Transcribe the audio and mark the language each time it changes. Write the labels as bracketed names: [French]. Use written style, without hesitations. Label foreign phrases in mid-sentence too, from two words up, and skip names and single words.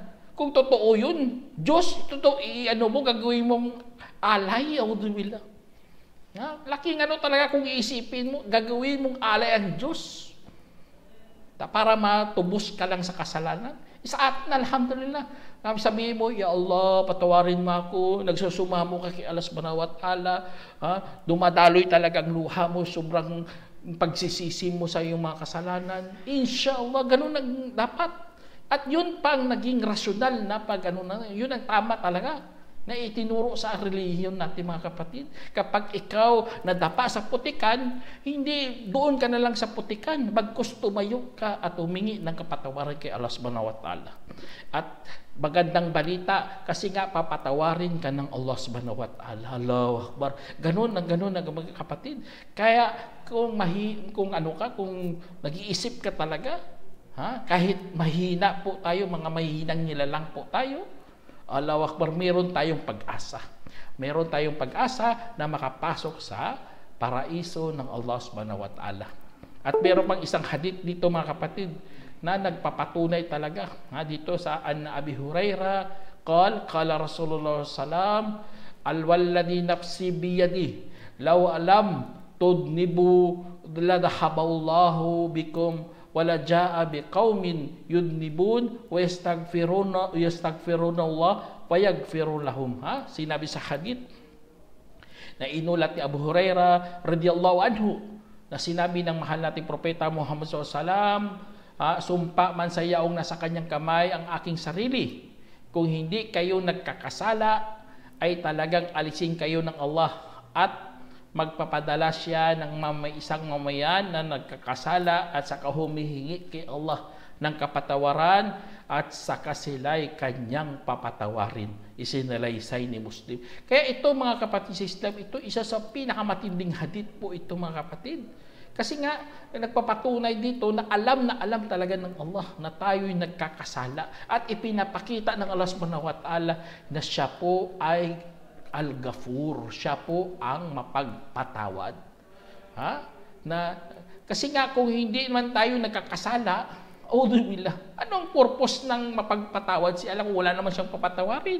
[Filipino] Kung totoo yun, Diyos, totoo, gagawin mong alay, auzubillah. Laking talaga kung iisipin mo, gagawin mong alay ang Diyos para matubos ka lang sa kasalanan. Sa atin, alhamdulillah. Sabihin mo, [Arabic] يا الله, [Filipino] patawarin mo ako, nagsusumamo ka kay Allah [Arabic] سبحانه وتعالى, [Filipino] dumadaloy talaga ang luha mo, sobrang pagsisisi mo sa iyong mga kasalanan. Inshallah, ganun ang dapat. At yun pang naging rasyonal na yun ang tama talaga na itinuro sa relihiyon natin mga kapatid. Kapag ikaw nadapa sa putikan, hindi doon ka na lang sa putikan, bagkus tumayo ka at humingi ng kapatawaran kay Allah [Arabic] سبحانه وتعالى. [Filipino] At magandang balita, kasi nga papatawarin ka ng Allah [Arabic] سبحانه وتعالى. الله أكبر. [Filipino] Ganun mga kapatid. Kaya kung nag-iisip ka talaga, kahit mahina po tayo, mga mahinang nilalang po tayo, [Arabic] الله أكبر, [Filipino] meron tayong pag-asa. Meron tayong pag-asa na makapasok sa paraiso ng Allah [Arabic] سبحانه وتعالى. [Filipino] At meron pang isang hadith dito mga kapatid na nagpapatunay talaga. Dito sa [Arabic] أبي هريرة، قال رسول الله سلم، والذي نفسي بيده، لو لم تذنبوا لذهب الله بكم ولجاء بقوم يذنبون ويستغفرون الله ويغفر لهم. [Filipino] Sinabi sa hadith na inulat ni Abu Hurairah [Arabic] رضي الله عنه [Filipino] na sinabi ng mahal nating propeta Muhammad [Arabic] صلى الله عليه وسلم, [Filipino] sumpa man sa yaong nasa kanyang kamay ang aking sarili, kung hindi kayo nagkakasala ay talagang alisin kayo ng Allah at magpapadala siya ng isang mamayan na nagkakasala at saka humihingi kay Allah ng kapatawaran at saka sila'y kanyang papatawarin. Isinalaysay ni Muslim. Kaya ito mga kapatid sa Islam, ito isa sa pinakamatinding hadith po ito mga kapatid. Kasi nga, nagpapatunay dito na alam talaga ng Allah na tayo'y nagkakasala at ipinapakita ng Allah [Arabic] سبحانه وتعالى [Filipino] na siya po ay Al-Ghafur, siya po ang mapagpatawad. Kasi nga kung hindi man tayo nagkakasala, auzubillah, anong purpose ng mapagpatawad si Allah kung wala naman siyang papatawarin?